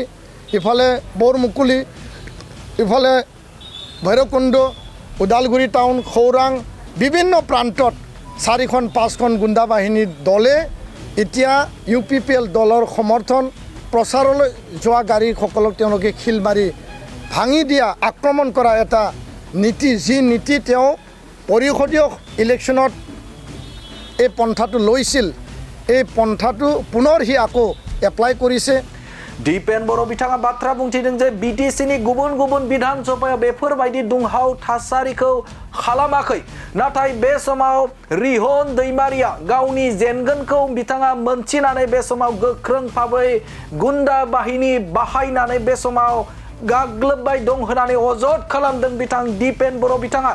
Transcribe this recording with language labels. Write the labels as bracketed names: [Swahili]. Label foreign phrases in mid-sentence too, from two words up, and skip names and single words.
[Assamese] ইফালে বৰমুকুলি, ইফালে ভৈৰৱকুণ্ড, ওদালগুৰি টাউন, খৌৰাং বিভিন্ন প্ৰান্তত 4খন 5খন গুণ্ডা বাহিনীৰ দলে এতিয়া UPPL দলৰ সমৰ্থন প্ৰচাৰলৈ যোৱা গাড়ীসকলক তেওঁলোকে শিল মাৰি ভাঙি দিয়া আক্ৰমণ কৰা এটা নীতি, যি নীতি তেওঁ পৰিষদীয় ইলেকশ্যনত এই পন্থাটো লৈছিল, এই পন্থাটো পুনৰ সি আকৌ এপ্লাই কৰিছে। [Bodo] दिपेन बर' बिथाङा बाथ्रा बुंथिदों जे BTCनि गुबुन गुबुन बिधान सभायाव बेफोरबायदि दुंहाव थासारिखौ खालामाखै, नाथाय बे समाव रिहन दैमारिया गावनि जेनगोनखौ बिथाङा मोनथिनानै बे समाव गोख्रों भाबै गुन्डा बाहिनी बाहायनानै बे समाव गाग्लोबबाय दं होननानै अजद खालामदों बिथां दिपेन बर' बिथाङा।